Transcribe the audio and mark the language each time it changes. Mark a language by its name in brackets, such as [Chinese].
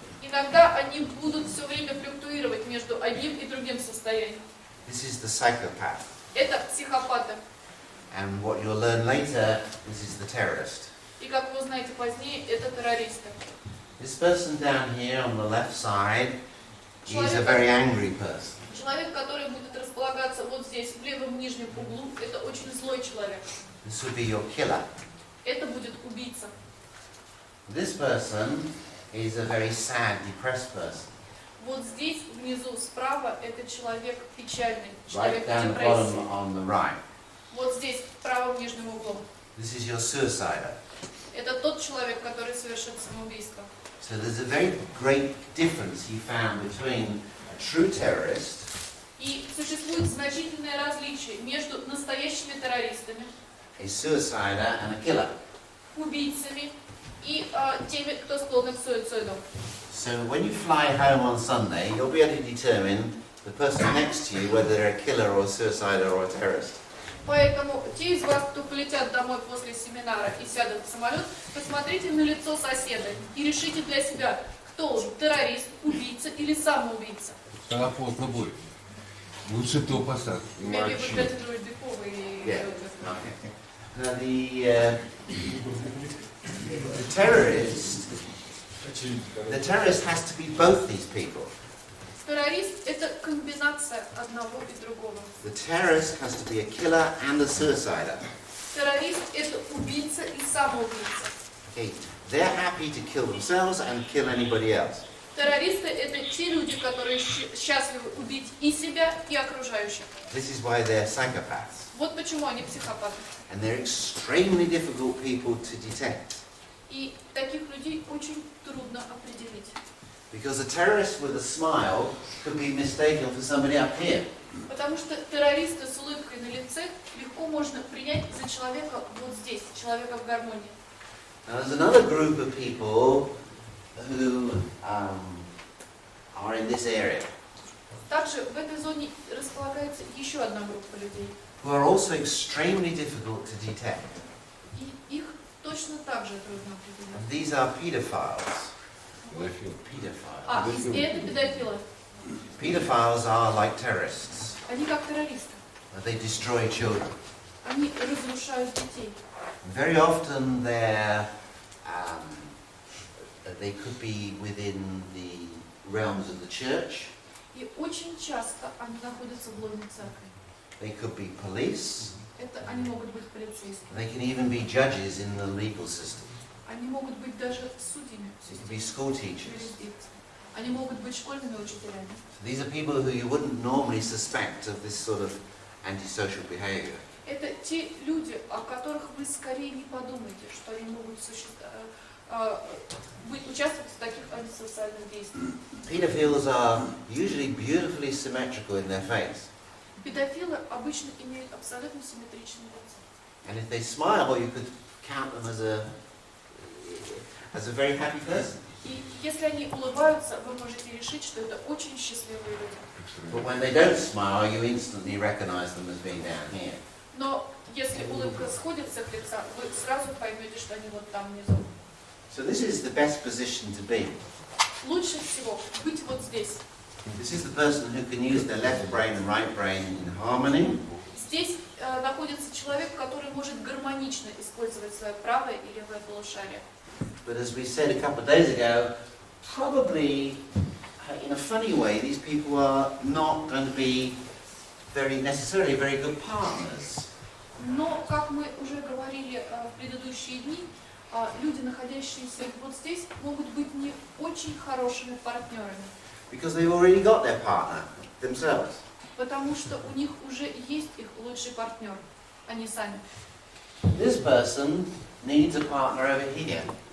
[Russian] Иногда они будут все время флюктуировать между одним и другим состоянием. [English] This is the psychopath. [Russian] Это психопаты. [English] And what you'll learn later, this is the terrorist. [Russian] И как вы узнаете позднее, это террористы. [English] This person down here on the left side is a very angry person. [Russian] Человек, который будет располагаться вот здесь, в левом нижнем углу, это очень злой человек. [English] This would be your killer. [Russian] Это будет убийца. [English] This person is a very sad, depressed person. [Russian] Вот здесь, внизу, справа, это человек печальный, [English] Right [Russian] человек [English] down the [Russian] депрессии. [English] bottom on the right. [Russian] Вот здесь, в правом нижнем углу. [English] This is your suicider. [Russian] Это тот человек, который совершит самоубийство. [English] So there's a very great difference he found between a true terrorist [Russian] И существует значительное различие между настоящими террористами, [English] a suicider and a killer. [Russian] убийцами и теми, кто склонен к суициду. [English] So when you fly home on Sunday, you'll be able to determine the person next to you whether they're a killer or a suicider or a terrorist. [Russian] Поэтому те из вас, кто полетят домой после семинара и сядут в самолет, посмотрите на лицо соседа и решите для себя, кто он, террорист, убийца или самоубийца. Когда поздно будет. Лучше то посадки. [English] Maybe we better do it before we Yeah. do this. Okay. Now the terrorist has to be both these people. [Russian] Террорист – это комбинация одного и другого. [English] The terrorist has to be a killer and a suicider. [Russian] Террорист – это убийца и самоубийца. [English] Okay. They're happy to kill themselves and kill anybody else. [Russian] Террористы – это те люди, которые счастливы убить и себя, и окружающих. [English] This is why they're psychopaths. [Russian] Вот почему они психопаты. [English] And they're extremely difficult people to detect. [Russian] И таких людей очень трудно определить. [English] Because a terrorist with a smile could be mistaken for somebody up here. [Russian] Потому что террориста с улыбкой на лице легко можно принять за человека вот здесь, человека в гармонии. [English] Now there's another group of people who are in this area, [Russian] Также в этой зоне располагается еще одна группа людей. [English] who are also extremely difficult to detect. [Russian] И их точно так же трудно определить. [English] And these are pedophiles. [Russian] Педофил. [English] Pedophiles. [Russian] И это педофилы. [English] Pedophiles are like terrorists. [Russian] Они как террористы. [English] They destroy children. [Russian] Они разрушают детей. [English] Very often they could be within the realms of the church. [Russian] И очень часто они находятся в лоне церкви. [English] They could be police. [Russian] Это они могут быть полицейскими. [English] They can even be judges in the legal system. [Russian] Они могут быть даже судьями. [English] They can be school teachers. [Russian] Юрисдикции. Они могут быть школьными учителями. [English] So these are people who you wouldn't normally suspect of this sort of antisocial behavior. [Russian] Это те люди, о которых вы скорее не подумаете, что они могут участвовать в таких антисоциальных действиях. [English] Pedophiles are usually beautifully symmetrical in their face. [Russian] Педофилы обычно имеют абсолютно симметричные лица. [English] And if they smile, you could count them as a very happy person. [Russian] И если они улыбаются, вы можете решить, что это очень счастливые люди. [English] But when they don't smile, you instantly recognize them as being down here. [Russian] Но если улыбка сходит с их лица, вы сразу поймете, что они вот там внизу. [English] So this is the best position to be. [Russian] Лучше всего быть вот здесь. [English] This is the person who can use their left brain and right brain in harmony. [Russian] Здесь находится человек, который может гармонично использовать свое правое и левое полушарие. [English] But as we said a couple of days ago, probably in a funny way, these people are not going to be necessarily very good partners. [Russian] Но, как мы уже говорили в предыдущие дни, люди, находящиеся вот здесь, могут быть не очень хорошими партнерами. [English] Because they've already got their partner themselves. [Russian] Потому что у них уже есть их лучший партнер, они сами. [English] This person needs a partner over here.